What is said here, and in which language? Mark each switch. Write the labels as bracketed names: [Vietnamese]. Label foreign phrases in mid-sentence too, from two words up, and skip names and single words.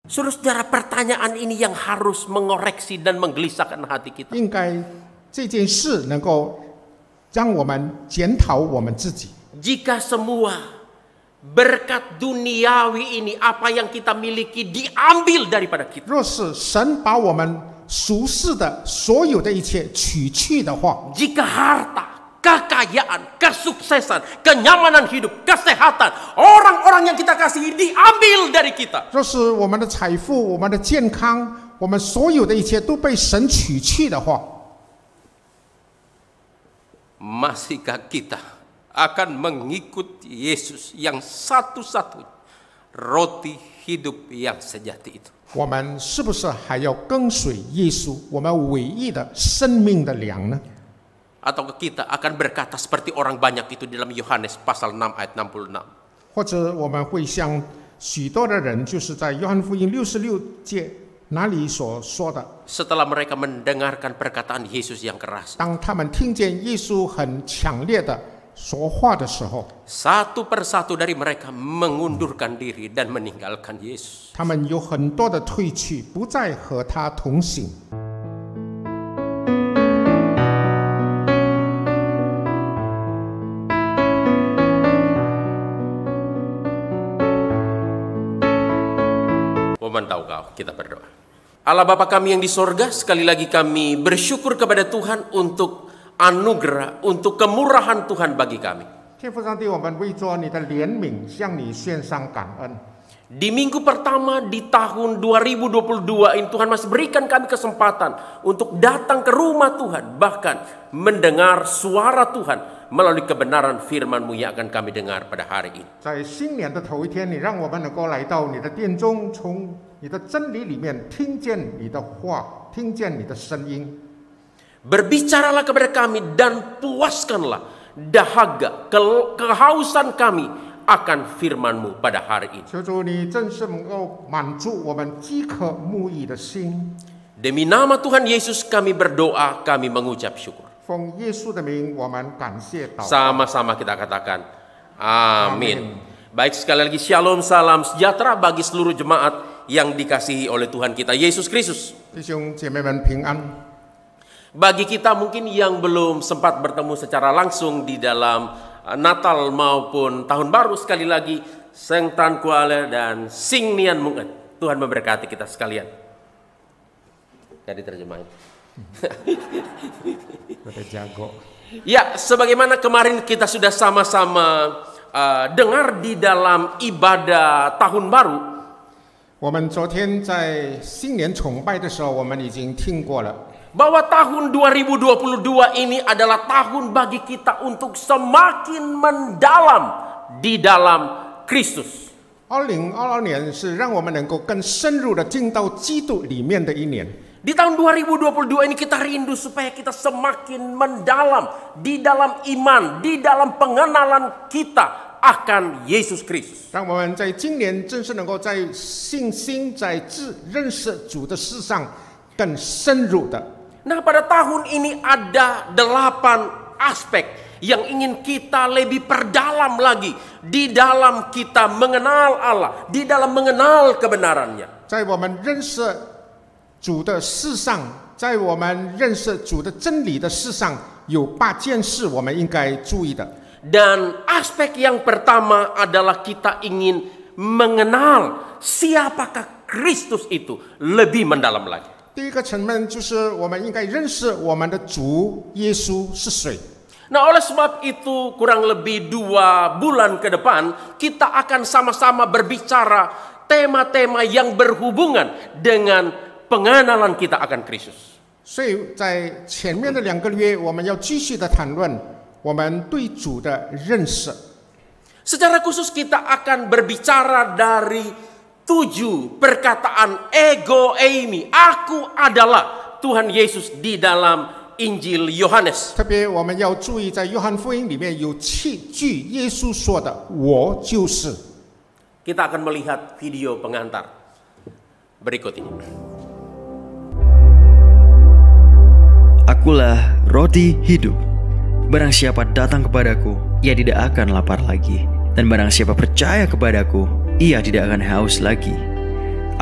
[Indonesian] Saudara-saudara, pertanyaan ini yang harus mengoreksi dan menggelisahkan hati kita. [Chinese] 应该这件事能够让我们检讨我们自己。 [Indonesian] Jika semua berkat duniawi ini, apa yang kita miliki, diambil daripada kita. [Chinese] 若是神把我们俗世的所有的一切取去的话， [Indonesian] Jika harta, kekayaan, kesuksesan, kenyamanan hidup, kesehatan, orang-orang yang kita kasihi diambil dari kita. [Chinese] 若是我们的财富、我们的健康、我们所有的一切都被神取去的话， [Indonesian] Masihkah kita akan mengikut Yesus yang satu-satunya roti hidup yang sejati itu? [Chinese] 我们是不是还要跟随耶稣，我们唯一的生命的粮呢？ [Indonesian] Atau kita akan berkata seperti orang banyak itu dalam Yohanes pasal 6 ayat 66. [Chinese] 或者我们会像许多的人，就是在约翰福音66节那里所说的， [Indonesian] Setelah mereka mendengarkan perkataan Yesus yang keras, [Chinese] 当他们听见耶稣很强烈的说话的时候， [Indonesian] satu persatu dari mereka mengundurkan diri dan meninggalkan Yesus. [Chinese] 他们有很多的退去，不再和他同行。 [Indonesian] Kita berdoa. Allah Bapa kami yang di sorga, sekali lagi kami bersyukur kepada Tuhan untuk anugerah, untuk kemurahan Tuhan bagi kami. [Chinese] 天父上帝，我们为着你的怜悯向你献上感恩。 [Indonesian] Di minggu pertama di tahun 2022 ini Tuhan masih berikan kami kesempatan untuk datang ke rumah Tuhan, bahkan mendengar suara Tuhan melalui kebenaran firman-Mu yang akan kami dengar pada hari ini. [Chinese] 在新年的头一天，你让我们能够来到你的殿中，从你的真理里面听见你的话，听见你的声音。 [Indonesian] Berbicaralah kepada kami dan puaskanlah dahaga, kehausan kami akan firman-Mu pada hari ini. [Chinese] 求主你真是能够满足我们饥渴慕义的心。 [Indonesian] Demi nama Tuhan Yesus kami berdoa, kami mengucap syukur. [Chinese] 奉耶稣的名，我们感谢祷告。 [Indonesian] Sama-sama kita katakan amin. Baik, sekali lagi shalom, salam sejahtera bagi seluruh jemaat yang dikasihi oleh Tuhan kita Yesus Kristus. [Chinese] 弟兄姐妹们平安。 [Indonesian] Bagi kita mungkin yang belum sempat bertemu secara langsung di dalam Natal maupun Tahun Baru, sekali lagi [Chinese] 圣诞快乐 [Indonesian] dan [Chinese] 新年蒙恩. [Indonesian] Tuhan memberkati kita sekalian. Jadi terjemahin. Ya, sebagaimana kemarin kita sudah sama-sama dengar di dalam ibadah Tahun Baru. [Chinese] 我们昨天在新年崇拜的时候，我们已经听过了。 [Indonesian] Bahwa tahun 2022 ini adalah tahun bagi kita untuk semakin mendalam di dalam Kristus. [Chinese] 2022 年是让我们能够更深入的进到基督里面的一年。 [Indonesian] Di tahun 2022 ini kita rindu supaya kita semakin mendalam di dalam iman, di dalam pengenalan kita akan Yesus Kristus. [Chinese] 让我们在今年真是能够在信心、在认识主的事上更深入的。 [Indonesian] Nah, pada tahun ini ada 8 aspek yang ingin kita lebih perdalam lagi di dalam kita mengenal Allah, di dalam mengenal kebenarannya. [Chinese] 在我们认识主的事上，在我们认识主的真理的事上，有8件事我们应该注意的。 [Indonesian] Dan aspek yang pertama adalah kita ingin mengenal siapakah Kristus itu lebih mendalam lagi. [Chinese] 第一个层面就是我们应该认识我们的主耶稣是谁。 [Indonesian] Nah, oleh sebab itu kurang lebih 2 bulan ke depan kita akan sama-sama berbicara tema-tema yang berhubungan dengan pengenalan kita akan Kristus. [Chinese] 所以在前面的2个月，我们要继续的谈论我们对主的认识。 [Indonesian] Secara khusus kita akan berbicara dari 7 perkataan [Greek] ἐγώ εἰμι, [Indonesian] aku adalah Tuhan Yesus di dalam Injil Yohanes. [Chinese] 特别我们要注意，在约翰福音里面有7句耶稣说的“我就是”。 [Indonesian] Kita akan melihat video pengantar berikut ini. Akulah roti hidup. Barang siapa datang kepadaku, ia tidak akan lapar lagi. Dan barang siapa percaya kepadaku, ia tidak akan haus lagi.